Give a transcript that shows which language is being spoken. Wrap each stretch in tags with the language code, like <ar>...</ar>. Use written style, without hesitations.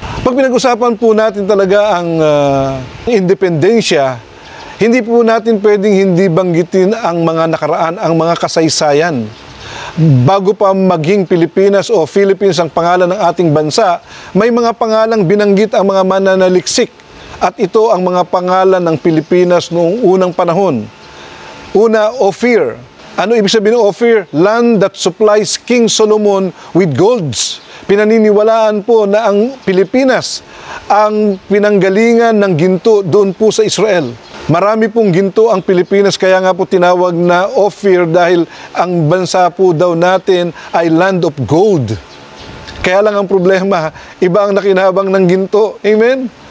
<tl>Pag pinag-usapan po natin talaga ang independensya, hindi po natin pwedeng hindi banggitin ang mga nakaraan, ang mga kasaysayan. Bago pa maging Pilipinas o Philippines ang pangalan ng ating bansa, may mga pangalang binanggit ang mga mananaliksik. At ito ang mga pangalan ng Pilipinas noong unang panahon. Una, Ophir. Ano ibig sabihin ng Ophir?</tl> <en>Land that supplies King Solomon with golds.</en> <tl>Pinaniniwalaan po na ang Pilipinas ang pinanggalingan ng ginto doon po sa Israel. Marami pong ginto ang Pilipinas, kaya nga po tinawag na Ophir dahil ang bansa po daw natin ay</tl> <en>land of gold.</en> <tl>Kaya lang ang problema, iba ang nakinabang ng ginto. Amen?</tl>